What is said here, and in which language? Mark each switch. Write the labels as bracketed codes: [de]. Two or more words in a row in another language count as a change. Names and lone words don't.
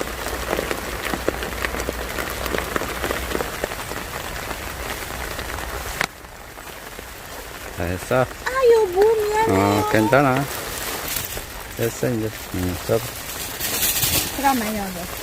[ko] 다 했어? [tl] Ayaw, boom yan. [ko] 괜찮아. 됐어, 이제. 써도. [tl] Tama yun.